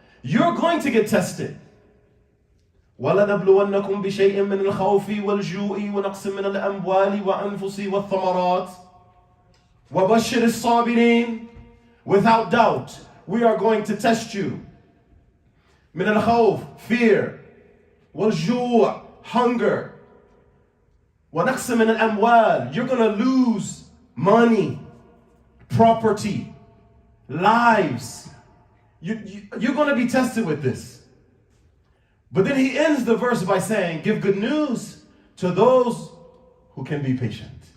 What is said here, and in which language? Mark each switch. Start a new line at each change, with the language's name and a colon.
English: You're going to get tested.
Arabic: وَلَنَبْلُوَنَّكُمْ بِشَيْءٍ مِّنَ الْخَوْفِ وَالْجُوءِ وَنَقْصٍ مِّنَ الْأَمْوَالِ وَأَنفُسِ وَالثَّمَرَاتِ وَبَشِّرِ الصَّابِرِينَ.
English: Without doubt, we are going to test you.
Arabic: مِّنَ الْخَوْفِ, fear.
English: وَالْجُوءِ, hunger.
Arabic: وَنَقْصٍ مِّنَ الْأَمْوَالِ,
English: you're going to lose money, property, lives. You're going to be tested with this. But then he ends the verse by saying, give good news to those who can be patient.